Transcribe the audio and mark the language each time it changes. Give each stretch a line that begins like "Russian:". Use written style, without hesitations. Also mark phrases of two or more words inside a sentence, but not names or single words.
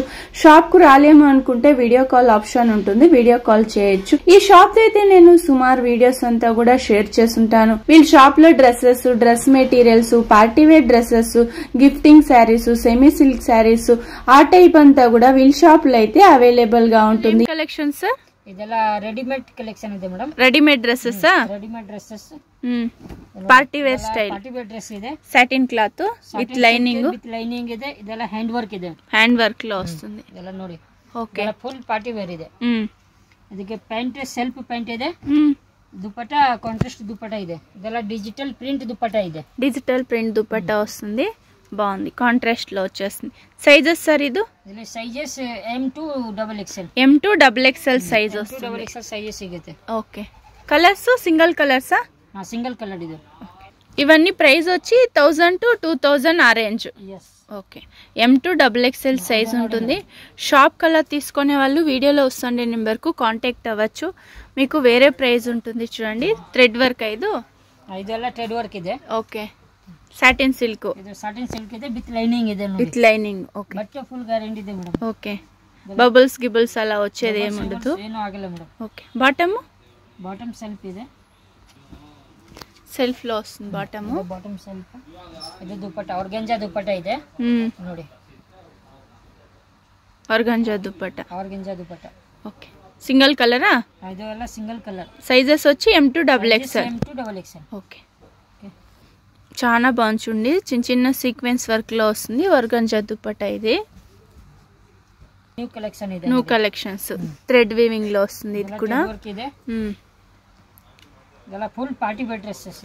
Telugu: షాప్ కు రాలేము అనుకుంటే
English: video call option
Telugu: ఉంటుంది,
English: video call
Telugu: చేయొచ్చు. ఈ షాప్ అయితే నేను సుమారు వీడియోస్ అంతా కూడా షేర్ చేస్తుంటాను. వీళ్ళ షాప్ లో డ్రెస్సెస్,
English: dress materials, partywear dresses, gifting sarees, semi silk sarees
Telugu: ఆ టైప్ అంతా కూడా వీళ్ళ షాప్ లో అయితే అవైలబుల్ గా ఉంటుంది. కలెక్షన్స్
Kannada: ಇದೆಲ್ಲ
English: readymade collection
Kannada: ಇದೆ ಮೇಡಂ.
English: readymade dresses, readymade dresses, party wear style, party wear dress
Kannada: ಇದೆ.
English: satin cloth with
Kannada: ಲೈನಿಂಗ್ ಇದೆ. ಇದೆಲ್ಲ
English: hand work
Kannada: ಇದೆ,
English: hand work
Telugu: లో వస్తుంది.
Kannada: ಇದೆಲ್ಲ ನೋಡಿ.
Telugu: ఓకే,
English: full party wear
Kannada: ಇದೆ. ಇದಕ್ಕೆ
English: pant self pant
Kannada: ಇದೆ. దుపట్ట కాంట్రాస్ట్ దుపట్ట ಇದೆ. ಇದೆಲ್ಲ
English: digital print
Kannada: దుపట్ట ಇದೆ.
English: digital print
Telugu: దుపట్టా వస్తుంది, బాగుంది. కాంట్రాస్ట్ లో వచ్చేస్తుంది. సైజెస్ సార్ ఇది సైజెస్ M2 XXL M2 XXL సైజ్ వస్తుంది.
Kannada: ಡಬಲ್ XXL సైజెస్ ಸಿಗುತ್ತೆ.
English: okay, colours single
Telugu: కలర్సా?
English: single colour
Kannada: ಇದೆ.
Telugu: ఇవన్నీ ప్రైస్ వచ్చి 1000 to 2000 ఆ రేంజ్. ఓకే, M2 XXL సైజ్ ఉంటుంది. షాప్ కలర్ తీసుకునే వాళ్ళు వీడియోలో వస్తుండే నెంబర్ కు కాంటాక్ట్ అవ్వచ్చు. మీకు వేరే ప్రైస్ ఉంటుంది. చూడండి,
English: thread work
Kannada: ಇದೆಲ್ಲ
English: thread work
Kannada: ಇದೆ.
English: okay, satin silk,
Kannada: ಇದು
English: satin silk
Kannada: ಇದೆ
English: with lining
Kannada: ಇದೆ ನೋಡಿ.
English: with lining. okay,
Kannada: బట్ట
English: full guarantee
Kannada: ಇದೆ ಮೇಡಂ.
Telugu: ఓకే, బబుల్స్ గిబుల్స్ అలా వచ్చేది ఏమి ఉండదు.
Kannada: ಏನು ಆಗಲ್ಲ ಮೇಡಂ.
English: okay, bottom
Kannada: సెల్ఫ్ ಇದೆ.
Telugu: సెల్ఫ్ లో వస్తుంది బాటమ్.
English: bottom self.
Kannada: ಇದು ದುಪಟ್ಟ ಆರ್ಗಂಜಾ ದುಪಟ್ಟ ಇದೆ ನೋಡಿ.
Telugu: ఆర్గంజా దుపట్టా.
English: okay, single
Telugu: కలరా?
Kannada: ಇದು ಎಲ್ಲ
English: single colour.
Telugu: సైజెస్ వచ్చి M2 XXL. ఓకే, చాలా బాగుంది. చిన్న చిన్న
English: sequence work
Telugu: లో వస్తుంది. ఆర్గంజా దుపట్టా ఇది.
English: new collections thread weaving
Telugu: లో వస్తుంది. ఇది కూడా
English: full party wear dresses.